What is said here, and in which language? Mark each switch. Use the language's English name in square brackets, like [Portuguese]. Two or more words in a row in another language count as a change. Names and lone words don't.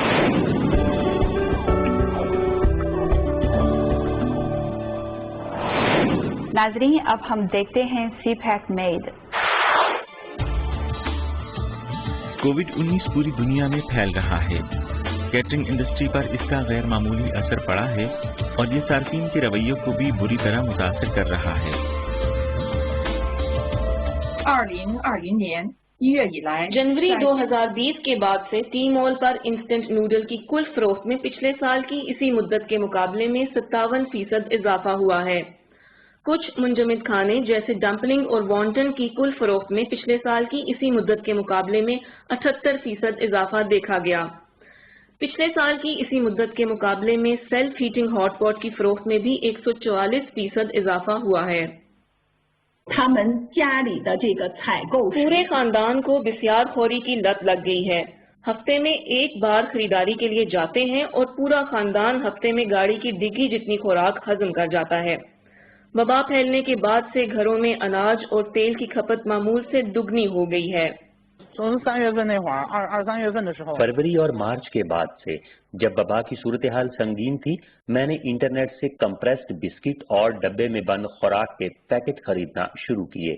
[Urdu] ناظرین، اب ہم دیکھتے ہیں سی پیک میڈ. کووڈ-19 پوری دنیا میں پھیل رہا ہے. [English] catering industry [Urdu] پر اس کا غیر معمولی اثر پڑا ہے اور یہ صارفین کے رویوں کو بھی بری طرح متاثر کر رہا ہے. [Chinese] 2020 年1月以来， [Urdu] جنوری 2020 کے بعد سے ٹی مال پر [English] instant noodle [Urdu] کی کل فروخت میں پچھلے سال کی اسی مدت کے مقابلے میں 57% اضافہ ہوا ہے. کچھ منجمد کھانے جیسے ڈمپلنگ اور وونٹن کی کل فروخت میں پچھلے سال کی اسی مدت کے مقابلے میں 78% اضافہ دیکھا گیا. پچھلے سال کی اسی مدت کے مقابلے میں [English] self heating hot pot [Urdu] کی فروخت میں بھی 144% اضافہ ہوا ہے. [Chinese] 他们家里的这个采购 [Urdu] پورے خاندان کو بسیار خوری کی لت لگ گئی ہے. ہفتے میں ایک بار خریداری کے لیے جاتے ہیں اور پورا خاندان ہفتے میں گاڑی کی ڈگی جتنی خوراک ہضم کر جاتا ہے۔ وبا پھیلنے کے بعد سے گھروں میں اناج اور تیل کی کھپت معمول سے دگنی ہو گئی ہے۔ فروری اور مارچ کے بعد سے جب وبا کی صورتحال سنگین تھی، میں نے انٹرنیٹ سے کمپریسڈ بسکٹ اور ڈبے میں بند خوراک کے پیکٹ خریدنا شروع کیے۔